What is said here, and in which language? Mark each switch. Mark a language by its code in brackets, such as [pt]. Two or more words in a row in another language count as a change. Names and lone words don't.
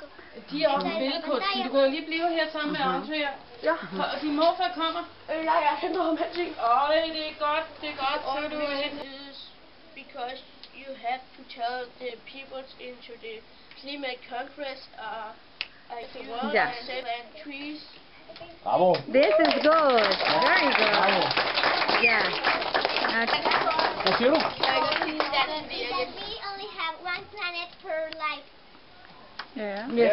[da] De er oppe i billedkunsten. Du kan jo lige blive her sammen med Andrea. Ja. Og din morfar kommer. Nej, jeg henter ham her ting. Det er godt, det er godt. Så er du hen. [en] Because you have to tell the people into the climate conference the world and trees. Bravo. This is good. Very good. Bravo. Yeah. [da] Hvad siger du? [en] That we only have one planet per life. [da] Ja.